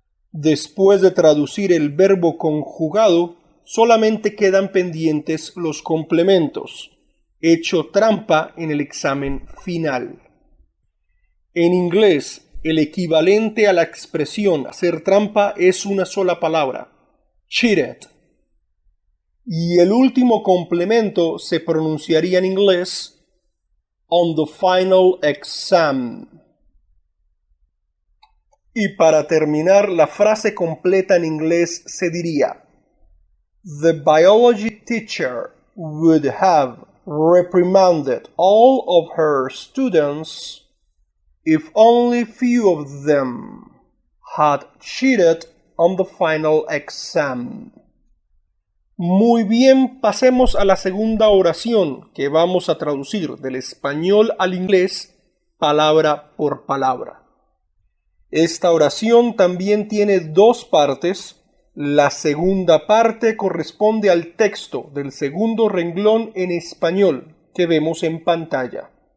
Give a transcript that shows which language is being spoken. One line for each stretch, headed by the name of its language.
Spanish: Después de traducir el verbo conjugado, solamente quedan pendientes los complementos, hecho trampa en el examen final. En inglés, el equivalente a la expresión hacer trampa es una sola palabra, cheated. Y el último complemento se pronunciaría en inglés
English: on the final exam.
Spanish: Y para terminar, la frase completa en inglés se diría:
English: The biology teacher would have reprimanded all of her students if only few of them had cheated on the final exam.
Spanish: Muy bien, pasemos a la segunda oración que vamos a traducir del español al inglés palabra por palabra. Esta oración también tiene dos partes. La segunda parte corresponde al texto del segundo renglón en español que vemos en pantalla.